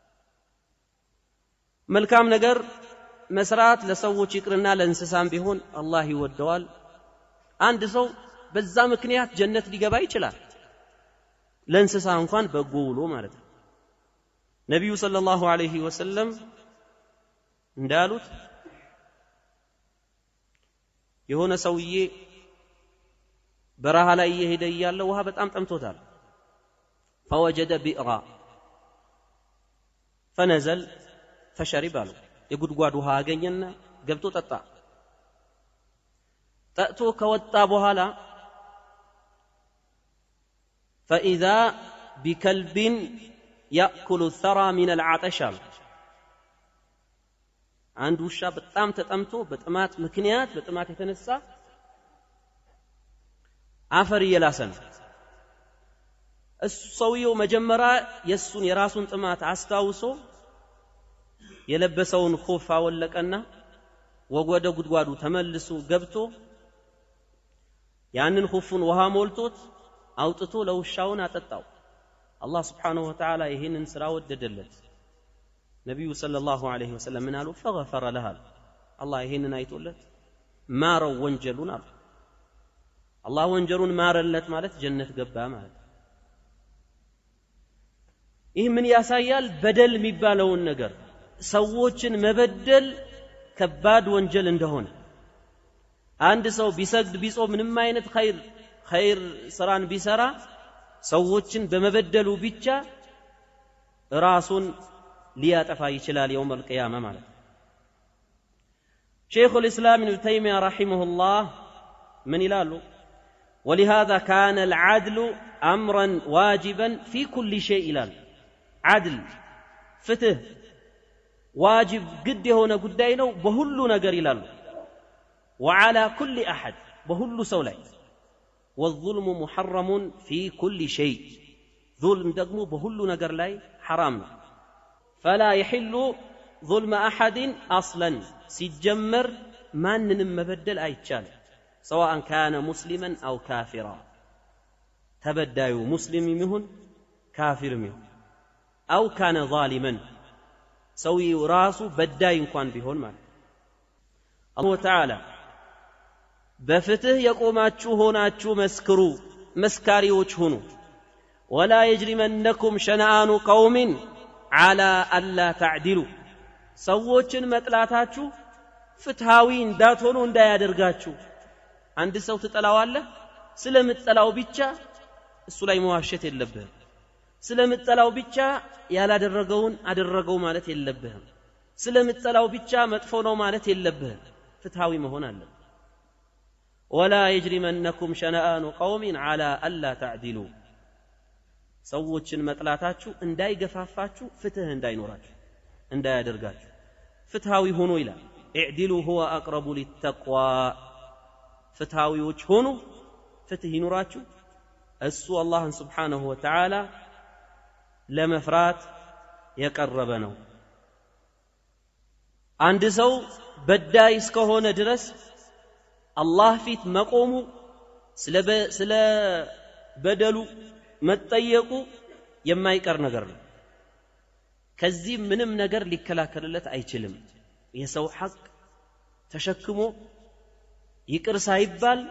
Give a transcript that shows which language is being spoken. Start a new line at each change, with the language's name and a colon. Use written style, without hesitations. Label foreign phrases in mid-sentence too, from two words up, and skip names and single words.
Amharic: መልካም ነገር መስራት ለሰዎች ይቅርና ለእንስሳም ቢሆን አላህ ይወደዋል አንድ ሰው በዛ ምክንያት ጀነት ሊገባ ይችላል ለእንስሳ እንኳን በጎ ውሎ ማለት ነው ነብዩ
Arabic: صلى الله عليه وسلم
Amharic: እንዳሉት የሆነ ሰውዬ በረሃ ላይ እየሄደ እያለ ውሃ በጣም ጠምቶታል
Arabic: فوجد بئرا فنزل فشرب له
Amharic: የጉድጓድ ውሃ አገኘና ገብቶ ጠጥቶ ከወጣ በኋላ
Arabic: فإذا بكلب يأكل الثرى من العطش
Amharic: አንድ ውሻ በጣም ተጠምቶ በጥማት ምክንያት በጥማት የተነሳ አፈር እየላሰ ነው እሱ ሰውየው መጀመሪያ የራሱን ጥማት አስታውሶ የለበሰውን ኹፍ አወለቀና ወደ ጉድጓዱ ተመልሶ ገብቶ ያንን ኹፉን ውሃ ሞልቶት አውጥቶ ለውሻውን አጠጣው አላህ
Arabic: سبحانه وتعالى
Amharic: ይሄንን ስራ ወደደለት ነብዩ
Arabic: صلى الله عليه وسلم
Amharic: ምን አሉ
Arabic: فغفر لها
Amharic: አላህ ይሄንን አይቶለት ማረው ወንጀሉን አሉ አላህ ወንጀሉን ማረለት ማለት ጀነት ገባ ማለት ይህ ምን ያሳያል በደል የሚባለውን ነገር ሰዎችን መበደል ከባድ ወንጀል እንደሆነ አንድ ሰው ቢሰግድ ቢጾም ምንም አይነት ኸይር ስራን ቢሰራ ሰዎችን በመበደሉ ብቻ ራሱን ሊያጠፋ ይችላል
Arabic: يوم القيامه
Amharic: ማለት
Arabic: شيخ الاسلام ابن تيميه رحمه الله من ይላሉ ولهذا كان العدل امرا واجبا في كل شيء ይላል عدل ፍትህ واجب قد
Amharic: የሆነ ጉዳይ ነው በሁሉ ነገር ይላሉ
Arabic: وعلى كل احد
Amharic: በሁሉ ሰው ላይ
Arabic: والظلم محرم في كل شيء ظلم
Amharic: ደግሞ በሁሉ ነገር ላይ
Arabic: حرام ነው فلا يحل ظلم احد اصلا
Amharic: ሲጀመር ማንንም መበደል አይቻልም
Arabic: سواء كان مسلما او كافرا
Amharic: ተበዳዩ ሙስሊም ይሁን ካፊር ይሁን
Arabic: او كان ظالما
Amharic: ሰውየው ራሱ በዳይ እንኳን ቢሆን ማለት አላህ ተዓላ በፍትህ የቆማችሁ ሆናችሁ መስክሩ መስካሪዎች ሁኑ
Arabic: ولا يجرمنكم شنآن قوم على الا تعدلوا
Amharic: ሰዎችን መጥላታችሁ ፍትሃዊ እንዳትሆኑ እንዳያደርጋችሁ አንድ ሰው ትጠላዋለህ ስለምትጠላው ብቻ እሱ ላይ መዋሸት የለብህም ስለምትጠላው ብቻ ያላደረገውን አደረገው ማለት የለብህም ስለምትጠላው ብቻ መጥፎ ነው ማለት የለብህም ፍትሃዊ መሆን አለበት
Arabic: ولا يجرمنكم شنآن قوم على الا تعدلوا
Amharic: ሰዎችን መጥላታችሁ እንዳይገፋፋችሁ ፍትህ እንዳይኖራችሁ እንዳያደርጋችሁ ፍትሃዊ ሆኖ ይላል
Arabic: اعدلوا هو اقرب للتقوى
Amharic: ፍትሃዊዎች ሆኑ ፍትህ ይኖራችሁ እሱ አላህን
Arabic: سبحانه وتعالى
Amharic: ለመፍራት የቀረበ ነው አንድ ሰው በዳይ እስከሆነ ድረስ አላህ ፊት መቆሙ ስለ በደሉ መጠየቁ የማይቀር ነገር ነው ከዚህ ምንም ነገር ሊከላከልለት አይችልም የሰው ሐቅ ተሸክሞ ይቅር ሳይባል